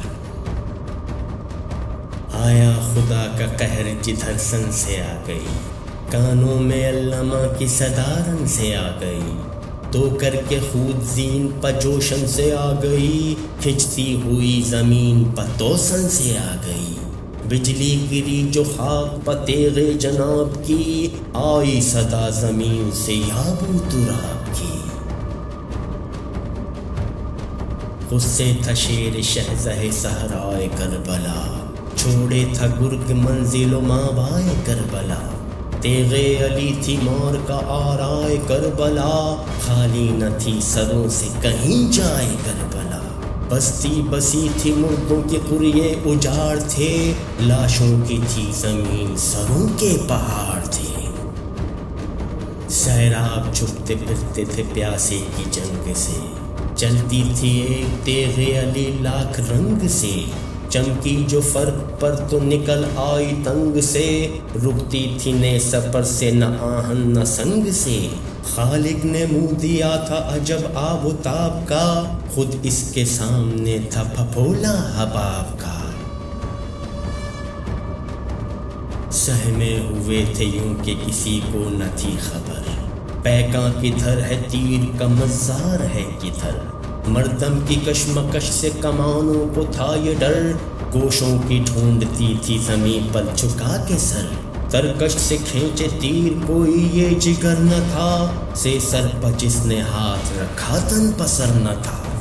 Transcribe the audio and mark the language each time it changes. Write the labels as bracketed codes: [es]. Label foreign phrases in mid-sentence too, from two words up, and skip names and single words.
[ur] آیا خدا کا قہر جدھر سن سے آ گئی، کانوں میں علامہ کی صدارن سے آ گئی، تو کر کے خود زین پہ جوشن سے آ گئی، کھنچتی ہوئی زمین پہ توسن سے آ گئی، بجلی گری جو خاک پہ تیغ جناب کی، آئی صدا زمین سے یابو تراب کی، غصے تھا شیر شہزہ صحرائے کربلا، چھوڑے تھا گرگ منزل و ماوائے کربلا، تیغ علی تھی مار کا آرائے کربلا، خالی نہ تھی سروں سے کہیں جائے کربلا۔ بستی بسی تھی مردوں کے قریے اجاڑ تھے، لاشوں کی تھی زمین سروں کے پہاڑ تھے۔ سیراب چھپتے پھرتے تھے پیاسے کی جنگ سے، چلتی تھی ایک تیغ علی لاکھ رنگ سے، چمکی جو فرق پر تو نکل آئی تنگ سے، رکتی تھی نہ سفر سے نہ آہن نہ سنگ سے۔ خالق نے منہ دیا تھا عجب آب و تاب کا، خود اس کے سامنے تھا پھپھولا حباب کا۔ سہمے ہوئے تھے یوں کہ کسی کو نہ تھی خبر، پیکاں کدھر ہے تیر کا مزار ہے کدھر، مردم کی کشمکش سے کمانوں کو تھا یہ ڈر، گوشوں کی ڈھونڈتی تھی زمین پر جھکا کے سر، ترکش سے کھینچے تیر کوئی یہ جگر نہ تھا، سے سر پر جس نے ہاتھ رکھا تن پسر نہ تھا۔